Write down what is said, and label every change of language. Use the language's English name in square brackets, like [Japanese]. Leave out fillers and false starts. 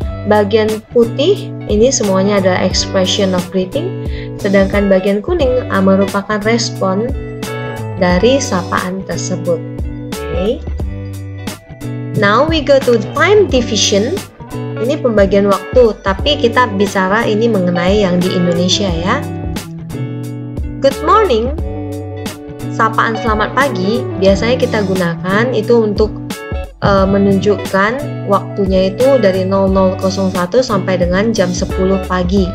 [Indonesian] Bagian putih ini semuanya adalah [English] expression of greeting, [Indonesian] sedangkan bagian kuning merupakan respon dari sapaan tersebut. [English] Okay. Now we go to time division. [Indonesian] Ini pembagian waktu, tapi kita bicara ini mengenai yang di Indonesia ya. [English] Good morning, [Indonesian] sapaan selamat pagi, biasanya kita gunakan itu untuk menunjukkan waktunya itu dari 00.01 sampai dengan jam 10 pagi.